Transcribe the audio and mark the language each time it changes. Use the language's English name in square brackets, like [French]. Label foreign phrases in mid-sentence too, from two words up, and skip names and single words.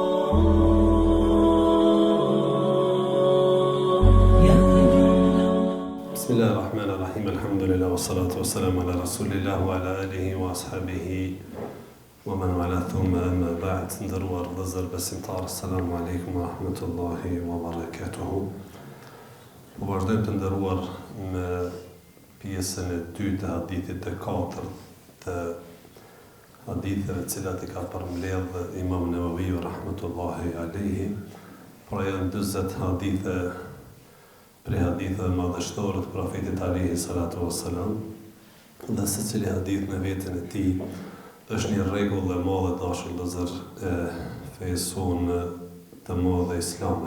[Arabic] بسم الله الرحمن الرحيم. الحمد لله والصلاة والسلام على رسول الله وعلى آله وأصحابه ومن والاه ثم أما بعد. [Albanian] Nderuar vëllezër besimtar, [Arabic] السلام عليكم ورحمة الله وبركاته. [Albanian] Po vazhdojmë të nderuar me pjesën e dytë të hadithit të katërt të haditheve të cilat i ka përmbledh Imam Nawawi [Arabic] رحمة الله عليه. [Albanian] Pra janë 40 hadithe prej haditheve madhështore të profetit [Arabic] عليه الصلاة والسلام, [Albanian] dhe secili hadith në veten e tij është një rregull e madhe dashur vëllezër e fesë sonë të madhe islame.